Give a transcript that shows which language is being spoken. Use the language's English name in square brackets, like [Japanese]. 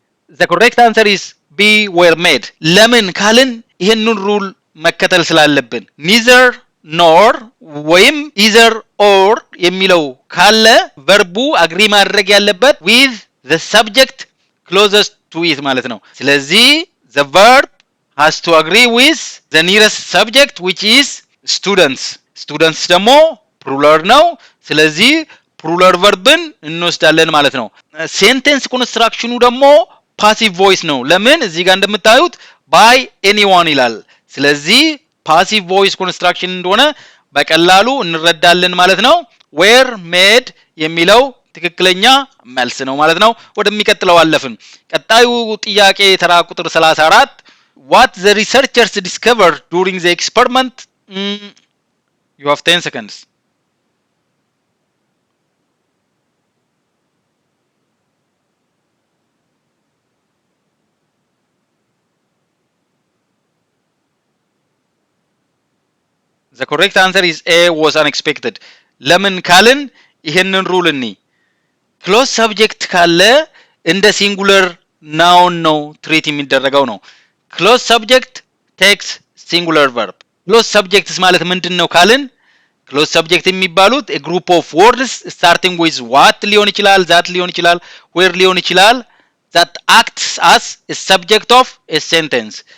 [English] The correct answer is B were made. [Amharic] ለምን ካልን ይሄንን ሩል መከተል ስላለብን neither nor ወይም either or የሚለው ካለ ቨርቡ አግሪ ማድረግ ያለበት [English] with the subject closest to it [Amharic] ማለት ነው። ስለዚህ [English] the verb has to agree with the nearest subject which is students. [Amharic] students ደግሞ plural ነው። ስለዚህ plural ቨርብን እንወስዳለን ማለት ነው። ሴንቴንስ ኮንስትራክሽኑ ደግሞ ፓሲቭ ቮይስ ነው። ለምን? እዚህ ጋር እንደምታዩት [English] by anyone [Amharic] ይላል። ስለዚህ ፓሲቭ ቮይስ ኮንስትራክሽን እንደሆነ በቀላሉ እንረዳለን ማለት ነው። were made የሚለው ትክክለኛ መልስ ነው ማለት ነው። ወደሚቀጥለው አለፍን። ቀጣዩ ጥያቄ ተራ ቁጥር 34 [English] what the researchers discovered during the experiment. You have 10 seconds. The correct answer is A was unexpected. [Amharic] ለምን ካልን ይሄንን ሩል እኒ ክሎዝ ሰብጀክት ካለ እንደ ሲንጉለር ናውን ነው ትሪት የሚደረገው ነው። ክሎዝ ሰብጀክት ቴክስ ሲንጉለር ቨርብ። ክሎዝ ሰብጀክትስ ማለት ምንድነው ካልን ክሎዝ ሰብጀክት የሚባሉት [English] a group of words starting with what [Amharic] ሊሆን ይችላል፣ that ሊሆን ይችላል፣ where ሊሆን ይችላል [English] that acts as a subject of a sentence.